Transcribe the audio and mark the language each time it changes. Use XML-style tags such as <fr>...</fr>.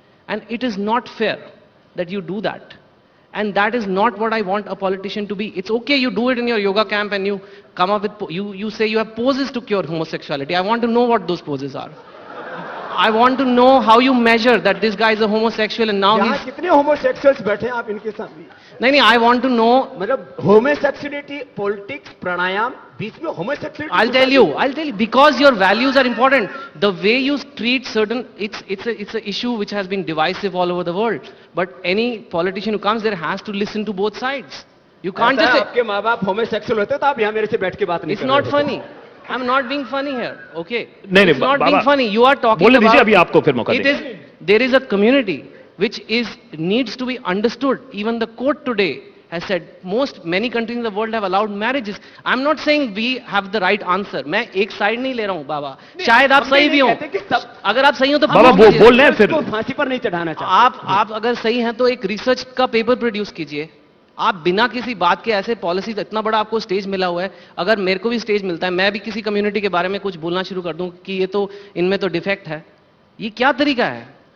<en>And it is not fair that you do that. And that is not what I want a politician to be. It's okay you do it in your yoga camp and you come up with, you say you have poses to cure homosexuality. I want to know what those poses are. I want to know how you measure that this guy is a homosexual and now he's...</en> <hi>कितने homosexuals बैठे हैं आप इनके साथ भी? नहीं,</hi> <en>I want to know...</en> <hi>मतलब homosexuality, politics, pranayam, बीच में homosexuality...</hi> <en>I'll tell you, because your values are important. The way you treat certain, it's an issue which has been divisive all over the world. But any politician who comes there has to listen to both sides. You can't just say...</en> <hi>आपके माँ बाप homosexual होते तो आप यहाँ मेरे से बैठ के बात नहीं</hi> <en>It's not funny. I'm not being funny here, okay?</en> <hi>नहीं,</hi> <en>it's not being funny. You are talking</en> <hi>बोलने</hi> <en>about...</en> <hi>दीजिए अभी आपको फिर मौका देंगे.</hi> <en>There is a community which needs to be understood. Even the court today has said many countries in the world have allowed marriages. I'm not saying we have the right answer.</en> <hi>मैं एक side नहीं ले रहा हूँ बाबा. शायद आप सही भी हो. अगर आप सही हो तो बाबा बोल रहे हैं फिर. फांसी पर नहीं चढ़ाना चाहते. आप अगर सही हैं तो एक रिसर्च का पेपर प्रोड्यूस कीजिए. आप बिना किसी बात के ऐसे पॉलिसीज, इतना बड़ा आपको स्टेज मिला हुआ है. अगर मेरे को भी स्टेज मिलता है, मैं भी किसी कम्युनिटी के बारे में कुछ बोलना शुरू कर दूं कि ये तो इनमें तो डिफेक्ट है, ये क्या तरीका है?</hi>